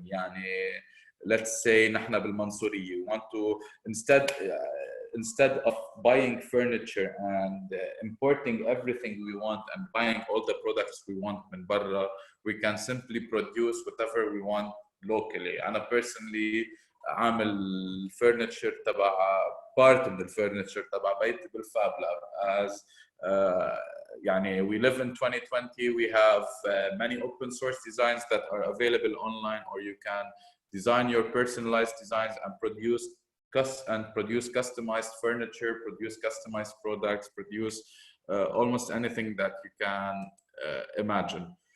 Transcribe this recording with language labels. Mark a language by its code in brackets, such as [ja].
[en] يعني let's say [ar] نحن بالمنصورية, [en] we want to instead of buying furniture and importing everything we want and buying all the products we want [ar] من برا, [en] we can simply produce whatever we want locally. [ar] أنا personally عامل furniture تبع part من الفurniture تبع بيتي بالفاب لاب. [en] As يعني we live in 2020, we have many open source designs that are available online, or you can design your personalized designs and produce customized furniture, produce customized products, produce almost anything that you can imagine.